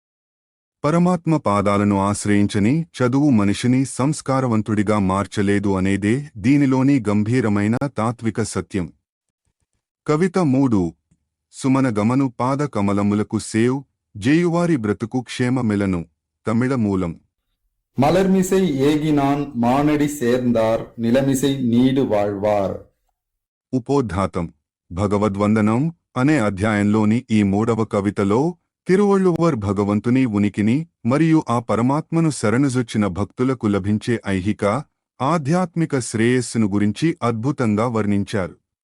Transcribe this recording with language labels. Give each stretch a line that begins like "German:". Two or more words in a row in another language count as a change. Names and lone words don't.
Telugu: పరమాత్మ పాదాలను ఆశ్రయించని చదువు మనిషిని సంస్కారవంతుడిగా మార్చలేదు అనేదే దీనిలోని గంభీరమైన తాత్విక సత్యం. కవిత 3: సుమన గమను పాద కమలములకు సేవ్ జేయువారి బ్రతుకు క్షేమమిలను. తమిళ మూలం.
Tamil: மலர்மிசை ஏகினான் மானடி சேர்ந்தார் நிலமிசை நீடு வாழ்வார்.
Telugu: ఉపోద్ఘాతం: భగవద్వందనం అనే అధ్యాయంలోని ఈ 3వ కవితలో తిరువళ్ళువర్ భగవంతుని ఉనికిని మరియు ఆ పరమాత్మను శరణుజొచ్చిన భక్తులకు లభించే ఐహిక, ఆధ్యాత్మిక శ్రేయస్సును గురించి అద్భుతంగా వర్ణించారు.